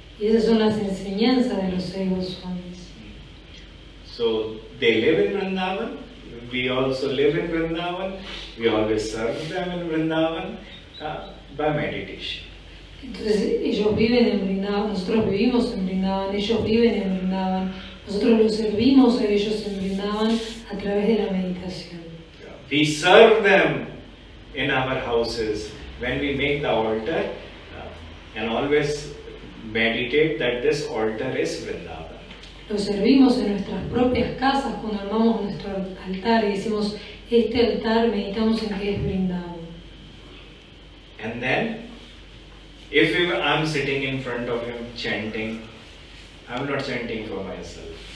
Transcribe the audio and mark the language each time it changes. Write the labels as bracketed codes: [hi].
[es] Y esas son las enseñanzas de los 6 Goswamis. [en] So they live in Vrindavan. We also live in Vrindavan. We always serve them in Vrindavan by meditation. [es] Entonces ellos viven en Vrindavan, nosotros vivimos en Vrindavan, ellos viven en Vrindavan, nosotros los servimos a ellos en Vrindavan a través de la meditación. [en] We serve them in our houses when we make the altar and always meditate that this altar is Vrindavan. [es] Los servimos en nuestras propias casas cuando armamos nuestro altar y decimos, este altar meditamos en que es Vrindavan. [en] And then, if I'm sitting in front of him chanting, I'm not chanting for myself.